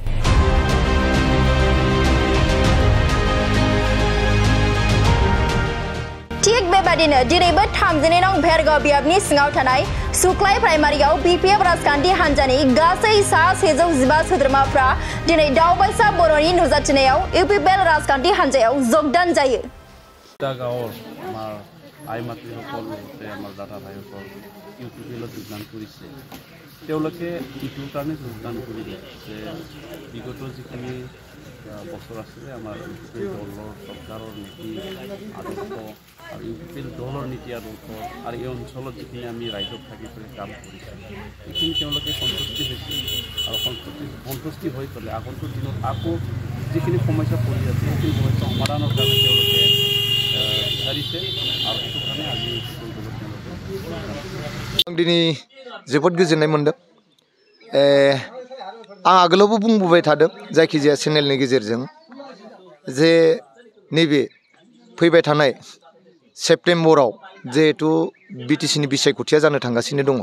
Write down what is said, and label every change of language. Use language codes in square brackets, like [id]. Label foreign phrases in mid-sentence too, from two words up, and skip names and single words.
[brx] थिग बेबादिनो दिनैबो 39 नं भेरगाव बियाबनि सिङाव थानाय सुक्लाय प्राइमारियाव BPF राजखान्थि हानजानि गासै सा 115 सोद्रोमाफ्रा दिनै दावबायसा बर'नि नुजाथिनायाव यूपीपीएल राजखान्थि हानजायाव जगदान जायो। [as] আই মাতৃসকল লগতে আমাৰ দাদা ভাইসকল यूपीपीएলত যোগদান কৰিছে। তেওঁলোকে ইটোৰ কাৰণে যোগদান কৰিলে যে বিগত যিখিনি বছৰ আছিলে আমাৰ यूपीपीएल দলৰ চৰকাৰৰ নীতি আদৰ্শ আৰু यूपीपीएल দলৰ নীতি আদৰ্শ আৰু এই অঞ্চলত যিখিনি আমি ৰাইজক থাকি পেলাই কাম কৰিছোঁ এইখিনি তেওঁলোকে সন্তুষ্টি হৈছে আৰু সন্তুষ্টি হৈ পেলাই আগন্তুক দিনত আকৌ যিখিনি সমস্যা পৰি আছে সেইখিনি সমস্যা সমাধানৰ কাৰণে তেওঁলোকে [brx] दिनै जोबोद गोजोननाय मोनदों। आं आगोलावबो बुंबोबाय थादों जायखिजाया चेनेलनि गेजेरजों जे नैबे फैबाय थानाय सेप्टेम्बराव जिहेतु बिटिसिनि बिसायख'थिया जानो थांगासिनो दङ।